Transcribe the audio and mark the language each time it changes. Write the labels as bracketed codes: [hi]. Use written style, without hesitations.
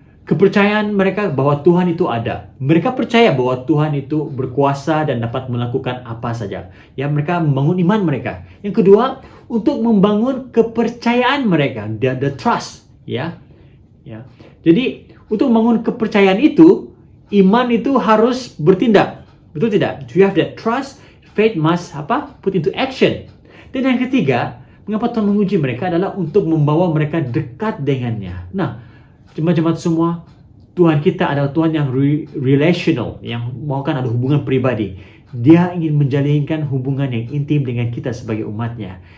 [ms] kepercayaan mereka bahwa Tuhan itu ada. Mereka percaya bahwa Tuhan itu berkuasa dan dapat melakukan apa saja. Ya, mereka membangun iman mereka. Yang kedua, untuk membangun kepercayaan mereka, [en] the trust, [ms] ya. Ya. Jadi, untuk membangun kepercayaan itu, iman itu harus bertindak. Betul tidak? [en] To have that trust, faith must put into action. [ms] Dan yang ketiga, mengapa Tuhan menguji mereka adalah untuk membawa mereka dekat dengannya. Nah, jemaat-jemaat semua, Tuhan kita adalah Tuhan yang relational, yang maukan ada hubungan pribadi. Dia ingin menjalinkan hubungan yang intim dengan kita sebagai umatnya.